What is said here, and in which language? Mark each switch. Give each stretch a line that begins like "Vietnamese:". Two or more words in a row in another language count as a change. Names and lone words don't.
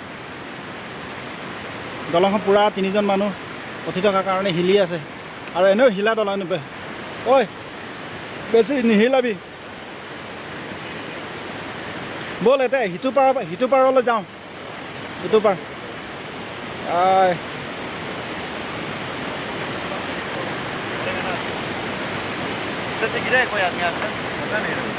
Assamese: দলংখন পূৰা 3জন মানুহ উঠি থকাৰ কাৰণে হিলি আছে। আৰু এনেও হিলা দলং নাপায়। ঐ বেছি নিহিলাবি, ব'ল এতিয়া সিটো পাৰলৈ যাওঁ। ইটো পাৰ
Hindi: से गिरा है कोई आदमी आज तक? पता नहीं।